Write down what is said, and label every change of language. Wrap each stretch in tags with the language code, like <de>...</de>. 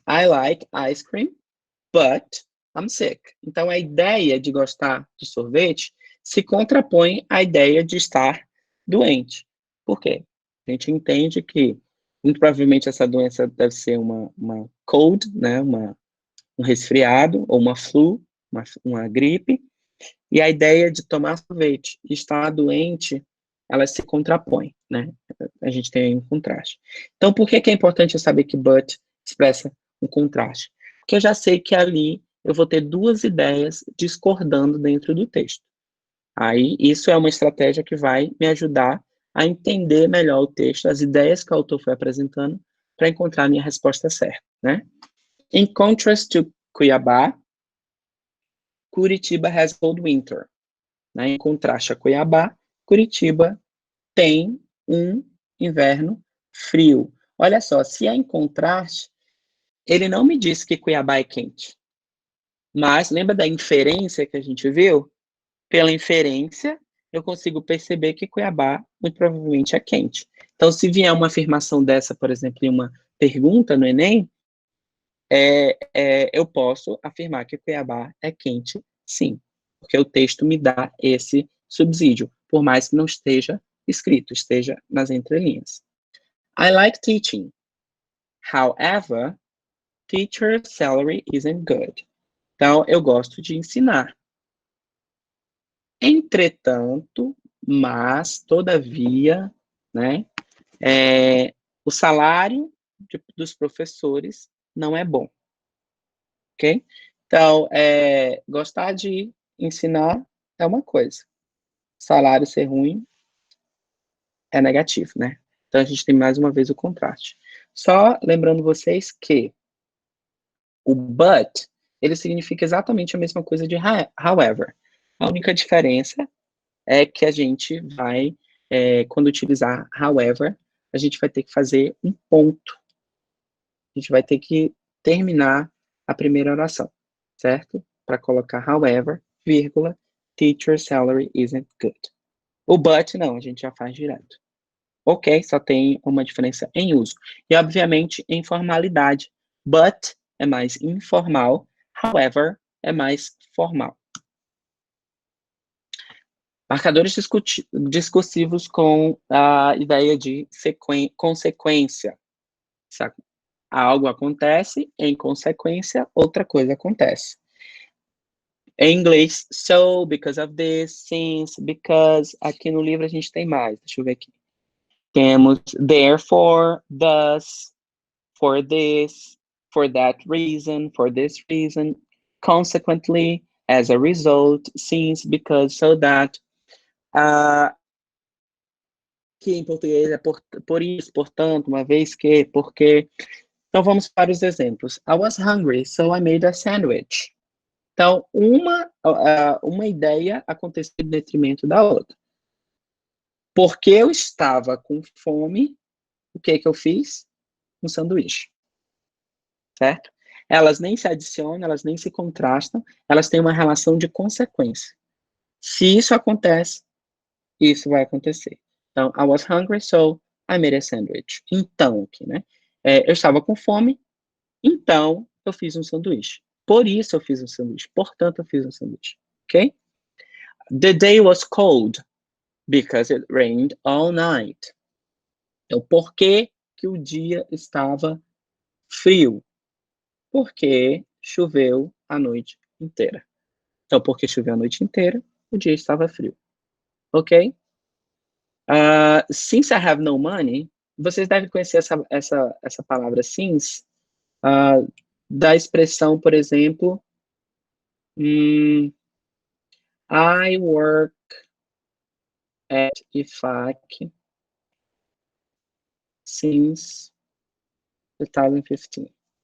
<en>I like ice cream, but I'm sick.</en> <pt>Então, a ideia de gostar de sorvete se contrapõe à ideia de estar doente. Por quê? A gente entende que, muito provavelmente, essa doença deve ser uma cold, né? Um resfriado, ou uma flu, uma gripe, e a ideia de tomar sorvete e estar doente, ela se contrapõe, né? A gente tem um contraste. Então, por que é importante eu saber que but expressa um contraste? Porque eu já sei que ali eu vou ter duas ideias discordando dentro do texto. Aí, isso é uma estratégia que vai me ajudar a entender melhor o texto, as ideias que o autor foi apresentando, para encontrar a minha resposta certa, né?</pt> <en>In contrast to Cuiabá, Curitiba has cold winter.</en> <pt>Né? Em contraste a Cuiabá, Curitiba tem um inverno frio. Olha só, se é em contraste, ele não me disse que Cuiabá é quente. Mas lembra da inferência que a gente viu? Pela inferência, eu consigo perceber que Cuiabá muito provavelmente é quente. Então, se vier uma afirmação dessa, por exemplo, em uma pergunta no Enem, eu posso afirmar que Cuiabá é quente, sim, porque o texto me dá esse subsídio, por mais que não esteja escrito, esteja nas entrelinhas.</pt> <en>I like teaching. However, teacher salary isn't good.</en> <pt>Então, eu gosto de ensinar. Entretanto, mas, todavia, né, o salário dos professores não é bom. Ok? Então, gostar de ensinar é uma coisa. Salário ser ruim é negativo, né? Então, a gente tem mais uma vez o contraste. Só lembrando vocês que o but, ele significa exatamente a mesma coisa de however. A única diferença é que a gente vai, quando utilizar however, a gente vai ter que fazer um ponto. A gente vai ter que terminar a primeira oração, certo? Para colocar however, vírgula,</pt> <en>teacher salary isn't good.</en> <pt>O but, não, a gente já faz direto. Ok, só tem uma diferença em uso. E, obviamente, em formalidade. But é mais informal, however é mais formal. Marcadores discursivos com a ideia de consequência. Algo acontece, em consequência, outra coisa acontece. Em inglês,</pt> <en>so, because of this, since, because.</en> <pt>Aqui no livro a gente tem mais, deixa eu ver aqui. Temos</pt> <en>therefore, thus, for this, for that reason, for this reason, consequently, as a result, since, because, so that.</en> <pt>Que em português é por isso, portanto, uma vez que, porque. Então vamos para os exemplos.</pt> <en>I was hungry, so I made a sandwich.</en> <pt>Então, uma ideia aconteceu em detrimento da outra. Porque eu estava com fome, o que eu fiz? Um sanduíche. Certo? Elas nem se adicionam, elas nem se contrastam, elas têm uma relação de consequência. Se isso acontece, isso vai acontecer. Então,</pt> <en>I was hungry, so I made a sandwich.</en> <pt>Então, aqui, né? Eu estava com fome, então eu fiz um sanduíche. Por isso eu fiz um sanduíche. Portanto, eu fiz um sanduíche. Ok?</pt> <en>The day was cold because it rained all night.</en> <pt>Então, por que o dia estava frio? Porque choveu a noite inteira. Então, porque choveu a noite inteira, o dia estava frio. Ok?</pt> <en>Since I have no money,</en> <pt>vocês devem conhecer essa palavra since, da expressão, por exemplo,</pt> <en>I work at IFAC since 2015.</en>